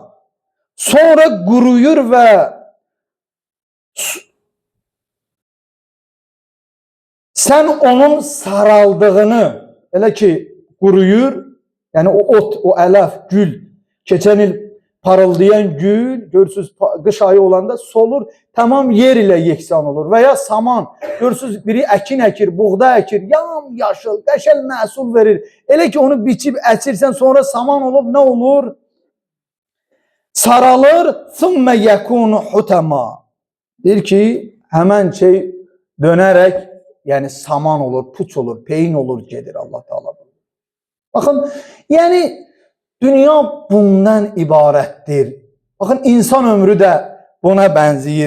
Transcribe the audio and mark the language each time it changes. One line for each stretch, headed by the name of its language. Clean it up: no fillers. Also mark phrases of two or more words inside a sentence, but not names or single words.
Azerbaijani: Sonra quruyur və sən onun saraldığını, elə ki quruyur, yəni o ot, o ələf, gül, keçən il parıldayan gül, görürsünüz qış ayı olanda solur, tamam yer ilə yeksan olur. Və ya saman, görürsünüz biri əkin əkir, buğda əkir, yam yaşıl, qəşəng məhsul verir. Elə ki onu biçib əkirsən, sonra saman olub nə olur? Saralır,
Arabic: ثم يكون حطاما.
Azerbaijani: Deyir ki, həmən şey dönərək, yəni saman olur, puç olur, peyin olur, gedir Allah Teala. Baxın, yəni dünya bundan ibarətdir. Baxın, insan ömrü də buna bənzəyir.